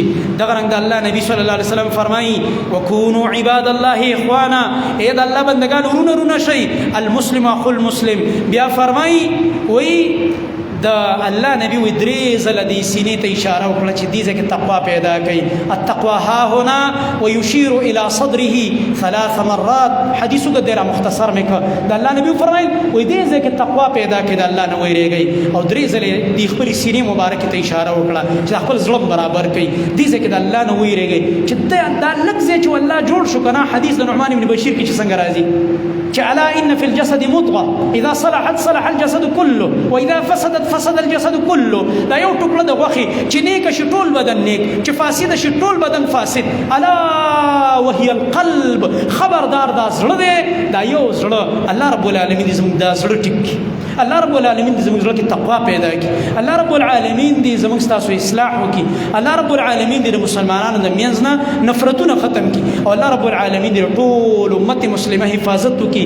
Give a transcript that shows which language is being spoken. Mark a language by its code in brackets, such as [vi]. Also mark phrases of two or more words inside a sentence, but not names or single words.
[ps] دغه رنګ د الله نبي صلی الله علیه وسلم فرمایي: [ar] وکونوا عباد الله اخوانا، [ps] ای د الله بندګان ورونه رونه شئ، [ar] المسلم اخو المسلم. [ps] بیا فرمایي وایي د الله نبی وی درې ځله د سینې ته اشاره وکړه چې دې ځای کې تقوا پیدا کوي. [ar] التقوا ها هنا ويشير الى صدره 3 مرات. [ps] حدیث کو ډیر مختصر مې کړ. د الله نبی فرمایل وی دې ځای کې تقوا پیدا کړي، د الله نه ویریږي او درې ځله د خپل سینې مبارک ته اشاره وکړه چې خپل ظلم برابر کړي، دې ځای کې د الله نه ویریږي چې دا لږ ځای چې الله جوړ شو کنه. حدیث د نعمان بن بشیر کې چې څنګه راځي چې [ar] الا ان في الجسد مضغه اذا صلحت صلح الجسد كله [ps] واذا فسدت فسد الجسد كله. دا یو ټوکړه د غوښې چې نیک شي ټول بدن نیک، چې فاسد شي ټول بدن فاسد. [ar] الا وهي القلب، [ps] خبردار دا زړه دی، دا یو زړه. الله رب العالمین دې زموږ دا زړه ټیک کړي، الله رب العالمین دې زموږ زړه کې تقوا پیدا کړي، الله رب العالمین دې زموږ ستاسو اصلاح وکړي، الله رب العالمین دې د مسلمانانو د منځ نه نفرتونه ختم کړي، او الله رب العالمین دې ټول امت مسلمه حفاظت وکړي.